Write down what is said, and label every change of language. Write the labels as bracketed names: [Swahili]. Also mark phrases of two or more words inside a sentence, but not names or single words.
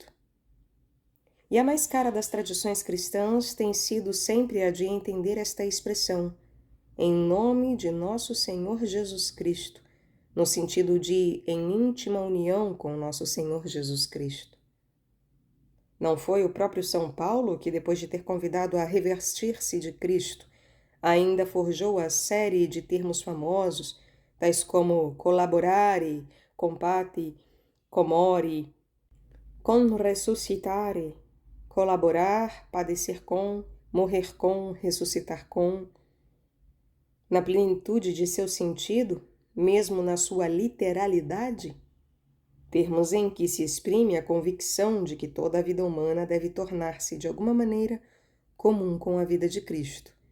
[Portuguese] E a mais cara das tradições cristãs tem sido sempre a de entender esta expressão, em nome de nosso Senhor Jesus Cristo, no sentido de em íntima união com nosso Senhor Jesus Cristo. Não foi o próprio São Paulo que, depois de ter convidado a revestir-se de Cristo, ainda forjou a série de termos famosos, tais como [Latin] collaborare, compati, comore, con resuscitare, [Portuguese] colaborar, padecer com, morrer com, ressuscitar com. Na plenitude de seu sentido, mesmo na sua literalidade, termos em que se exprime a convicção de que toda a vida humana deve tornar-se, de alguma maneira, comum com a vida de Cristo.